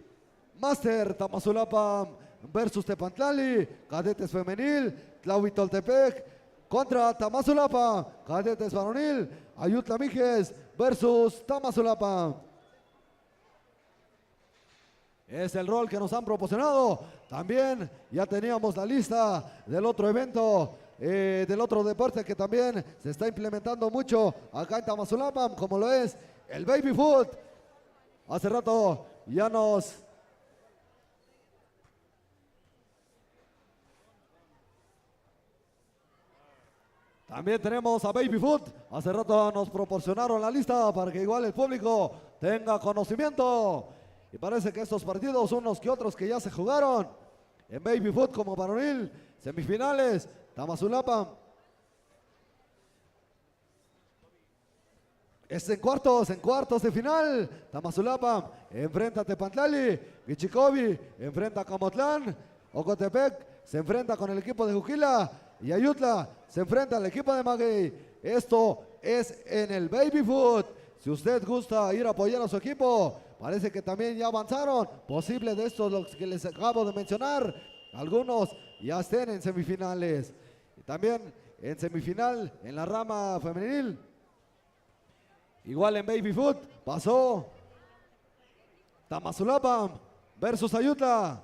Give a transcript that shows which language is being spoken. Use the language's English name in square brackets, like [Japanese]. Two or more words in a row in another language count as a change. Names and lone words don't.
[Spanish] Master Tamazulapa versus Tepantlali, cadetes femenil, Tlahuitoltepec contra Tamazulapa, cadetes varonil, Ayutla Mijes versus Tamazulapa. Es el rol que nos han proporcionado. También ya teníamos la lista del otro evento, del otro deporte que también se está implementando mucho acá en Tamazulapa, como lo es el baby foot. Hace rato ya también tenemos a Baby Foot. Hace rato nos proporcionaron la lista para que igual el público tenga conocimiento. Y parece que estos partidos, unos que otros que ya se jugaron en Baby Foot como varonil, semifinales, Tamazulapa. Es en cuartos de final. Tamazulapa enfrenta a Tepantlali, Quichicovi enfrenta a Camotlán, Ocotepec se enfrenta con el equipo de Juquila y Ayutla se enfrenta al equipo de Maguey. Esto es en el Baby Foot. Si usted gusta ir a apoyar a su equipo, parece que también ya avanzaron. Posible de estos los que les acabo de mencionar. Algunos ya estén en semifinales. Y también en semifinal, en la rama femenil, igual en Baby Foot, pasó Tamazulapam versus Ayutla.